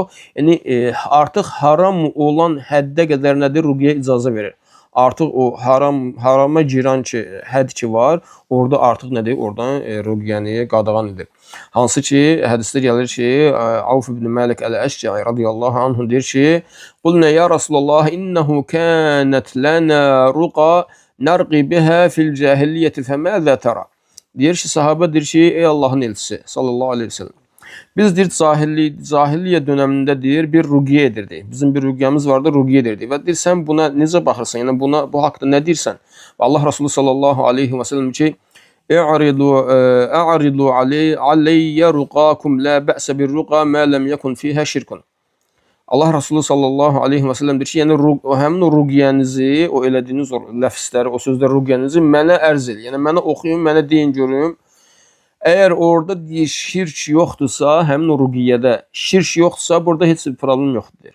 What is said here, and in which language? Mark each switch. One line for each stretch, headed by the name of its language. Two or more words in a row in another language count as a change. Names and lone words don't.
Azerbaijani: Yəni artıq haram olan həddə qədər nədir? Ruqiyyə icazə verir. Artıq o harama girən ki, hədd ki var, orada artıq nədir? Oradan ruqiyyəni qadağan edir. Hansı ki, hədisdə gəlir ki, Avf ibn Malik əl-Əşcə'i
Arabic: رضي الله عنه
Azerbaijani: deyir ki,
Arabic: "قلنا يا رسول الله إنه كانت لنا رقى نرقي بها في الجاهلية فماذا ترى?"
Azerbaijani: Deyir ki, sahabə deyir ki, ey Allahın elçisi
Arabic: صلى الله عليه وسلم,
Azerbaijani: biz deyir cahiliyyə dönəmində deyir bir ruqiyyə edirdik. Bizim bir ruqiyyəmiz vardı, ruqiyyə edirdik. Və deyir sən buna necə baxırsan? Yəni bu haqqda nə deyirsən? Və Allah Resulü
Arabic: صلى الله عليه وسلم ki, "اعرضوا علي رقاكم لا بأس بالرقى ما لم يكن فيها شرك."
Azerbaijani: Allah Resulü
Arabic: صلى الله عليه وسلم
Azerbaijani: deyir ki, yəni həmin o ruqiyyənizi, o elədiyiniz o ləfsləri, o sözlər ruqiyyənizi mənə ərz edin. Yəni mənə oxuyun, mənə deyin görüm. Əgər orada şirk yoxdursa, həmin o ruqiyyədə şirk yoxdursa, burada heç bir problem yoxdur.